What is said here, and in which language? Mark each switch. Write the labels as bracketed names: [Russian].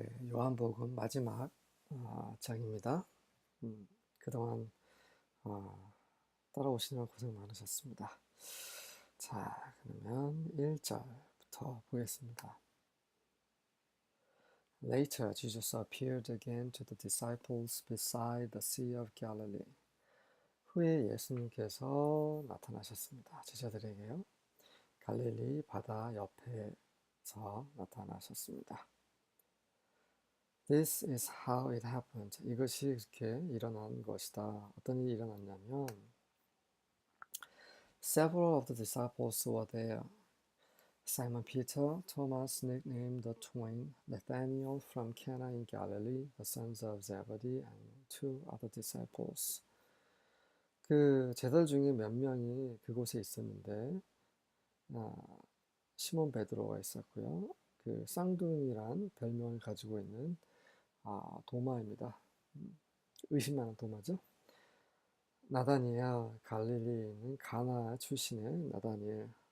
[Korean] 요한복음 마지막 장입니다. 그동안 따라오시느라 고생 많으셨습니다. 자, 그러면 1절부터 보겠습니다. [English] Later, Jesus appeared again to the disciples beside the Sea of Galilee. [Korean] 후에 예수님께서 나타나셨습니다. 제자들에게요. 갈릴리 바다 옆에서 나타나셨습니다. [English] This is how it happened. [Korean] 이것이 이렇게 일어난 것이다. 어떤 일이 일어났냐면 [English] Several of the disciples were there. Simon Peter, Thomas nicknamed the twin, Nathanael from Cana in Galilee, the sons of Zebedee, and two other disciples. [Korean] 그 제자들 중에 몇 명이 그곳에 있었는데 시몬 베드로가 있었고요. 그 쌍둥이란 별명을 가지고 있는 도마입니다. 의심하는 도마죠. 나다니엘, 갈릴리에 있는 가나 출신의 나다니엘.